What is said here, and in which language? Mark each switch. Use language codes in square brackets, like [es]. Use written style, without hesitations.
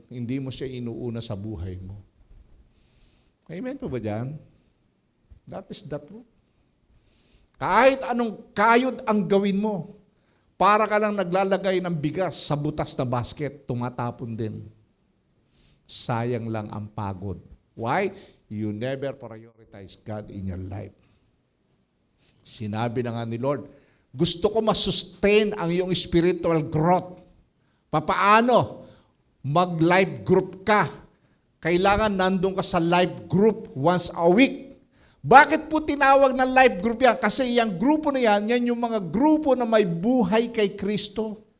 [tl] Hindi mo siya inuuna sa buhay mo. Amen po ba dyan? [en] That is the truth. [tl] Kahit anong kayod ang gawin mo, para ka lang naglalagay ng bigas sa butas na basket, tumatapon din. Sayang lang ang pagod. [en] Why? You never prioritize God in your life. [tl] Sinabi na nga ni Lord, gusto ko masustain ang iyong spiritual growth. Papaano? Mag-life group ka. Kailangan nandun ka sa life group once a week. Bakit po tinawag na life group yan? Kasi yung grupo na yan yung mga grupo na may buhay kay Kristo.